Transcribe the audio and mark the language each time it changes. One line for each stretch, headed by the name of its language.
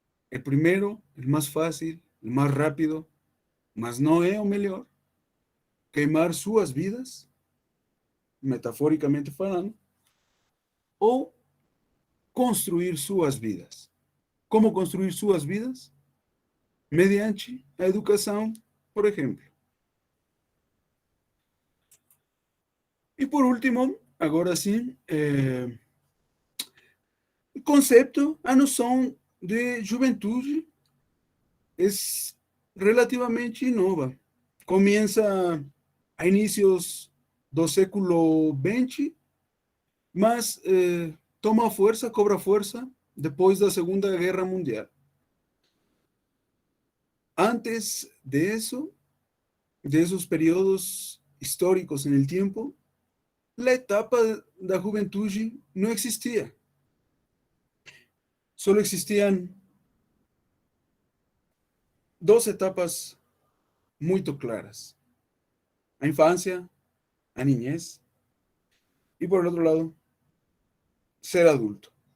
Spanish: El primero, el más fácil, el más rápido, mas no es o mejor, queimar sus vidas,
Portuguese: metafóricamente falando,
Spanish: o construir sus vidas. ¿Cómo construir sus vidas? Mediante a educación, por ejemplo.
Portuguese: E por último, agora sim, o conceito, a noção de juventude é relativamente nova. Começa a inícios do século XX, mas toma força, cobra força depois da Segunda Guerra Mundial.
Spanish: Antes de eso, de esos periodos históricos en el tiempo, la etapa de la juventud no existía. solo existían dos etapas muy claras: a infancia, a niñez, y por el otro lado, ser adulto.